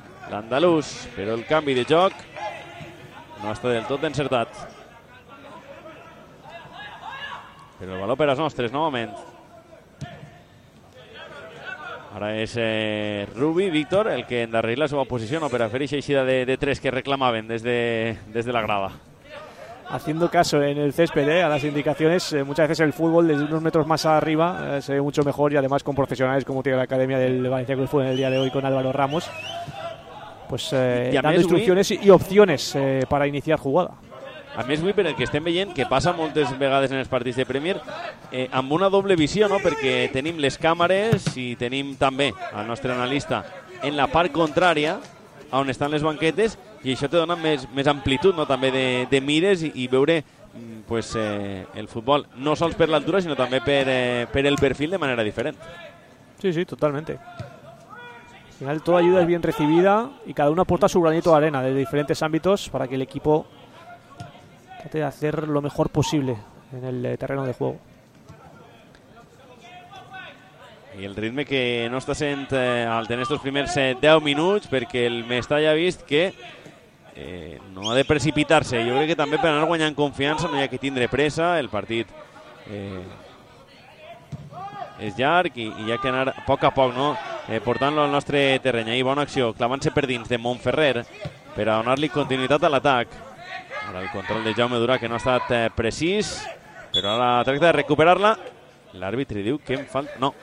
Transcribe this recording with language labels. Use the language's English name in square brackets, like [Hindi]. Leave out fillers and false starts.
[Catalan] L'andalús, però el canvi de joc no està del tot encertat. Però el valor per als nostres, novament. Ara és Rubi, Víctor, el que endarrerirà la seva posició, no, per a fer eixida de tres que reclamaven des de la grava. [Spanish] Haciendo caso en el césped, a las indicaciones, muchas veces el fútbol desde unos metros más arriba se ve mucho mejor, y además con profesionales como tiene la Academia del Valencia Club en el día de hoy con Álvaro Ramos, pues dando instrucciones y opciones para iniciar jugada. [Catalan] A més, avui, per el que estem veient, que passa moltes vegades en els partits de Premier, amb una doble visió, no? Perquè tenim les càmeres i tenim també el nostre analista en la part contrària, on estan les banquetes, i això te dona més amplitud, no? També de mires i veure pues, el futbol, no sols per l'altura, sinó també per el perfil de manera diferent. [Spanish] Sí, totalmente. Al final, toda ayuda es bien recibida y cada uno aporta su granito de arena de diferentes ámbitos para que el equipo trate de hacer lo mejor posible en el terreno de juego. Y el ritme que no está sent al tener estos primeros 10 minutos, porque el Mestalla ha visto que no ha de precipitarse. Yo creo que también para no ganar confianza no hay que [Catalan] tindre presa. El partit es llarg [Spanish] y hay que anar poco a poco, ¿no? [Catalan] Portant-lo al nostre terreny. Ahí va una acció clavant-se per dins de Montferrer per a donar-li continuïtat a l'atac. Ara el control de Jaume Dura, que no ha estat precís, però ara tracta de recuperar-la. L'àrbitre diu que falta?